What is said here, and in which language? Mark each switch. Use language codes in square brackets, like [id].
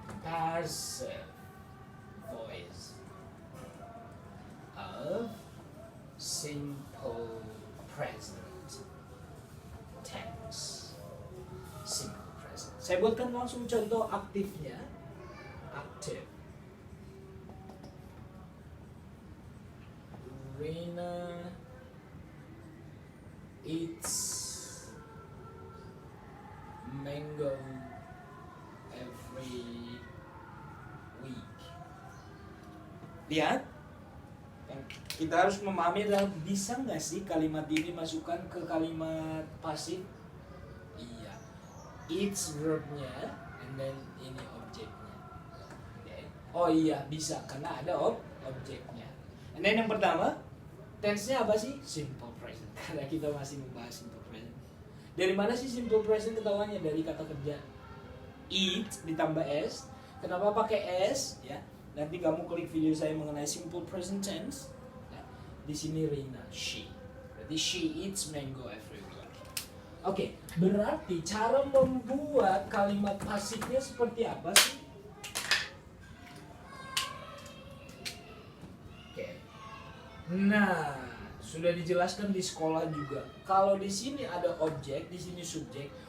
[en] Passive voice of simple present tense. Simple present. [id] Saya buatkan langsung contoh aktifnya. Aktif. [en] Rina eats mango every week. [id] Lihat, kita harus memahami adalah bisa nggak sih kalimat ini masukkan ke kalimat pasif? Iya, eats verbnya, [en] and then [id] ini objeknya. Okay. Oh iya bisa karena ada objeknya. [en] And then [id] yang pertama, tense-nya apa sih? Simple present. Karena kita masih membahas simple present. Dari mana sih simple present ketahuannya? Dari kata kerja eat ditambah s. Kenapa pakai s? Ya, nanti kamu klik video saya mengenai simple present tense. Nah, di sini Rina, she. Berarti [en] she eats mango every week. [id] Oke, berarti cara membuat kalimat pasifnya seperti apa sih? Nah, sudah dijelaskan di sekolah juga. Kalau di sini ada objek, di sini subjek.